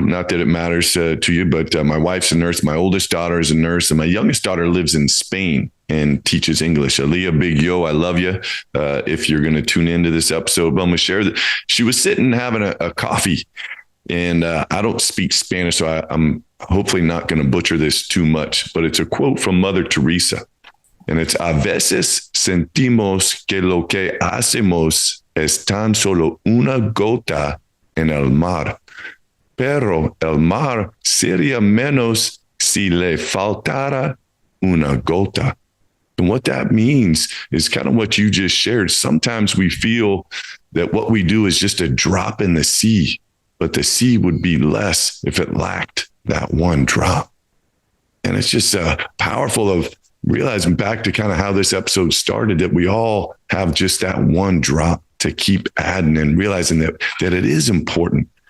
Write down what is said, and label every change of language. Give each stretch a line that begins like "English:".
English: Not that it matters to you, but my wife's a nurse. My oldest daughter is a nurse, and my youngest daughter lives in Spain and teaches English. Aaliyah, big yo, I love you. If you're going to tune into this episode, but I'm going to share that she was sitting having a coffee, and I don't speak Spanish, so I'm hopefully not going to butcher this too much, but it's a quote from Mother Teresa. And it's,
Spanish: a veces sentimos que lo que hacemos es tan solo una gota en el mar, pero el mar sería menos si le faltara una gota.
English: And what that means is kind of what you just shared. Sometimes we feel that what we do is just a drop in the sea, but the sea would be less if it lacked that one drop. And it's just powerful of realizing, back to kind of how this episode started, that we all have just that one drop to keep adding, and realizing that it is important.